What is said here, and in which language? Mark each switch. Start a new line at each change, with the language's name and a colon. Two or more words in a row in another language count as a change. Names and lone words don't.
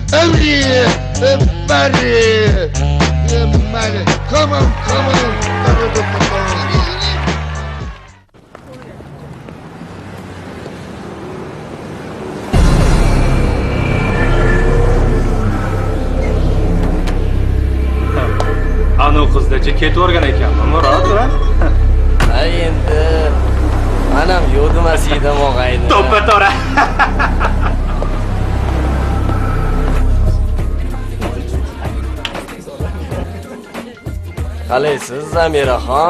Uzbek: Bari. Mayli.
English: Come on.
Uzbek: Anu qizdacha ketavergan ekanman, Murod. Ha endi manam yo'dmas edim og'ayni. To'ppa to'ra. Qalaysiz Zamiraxon?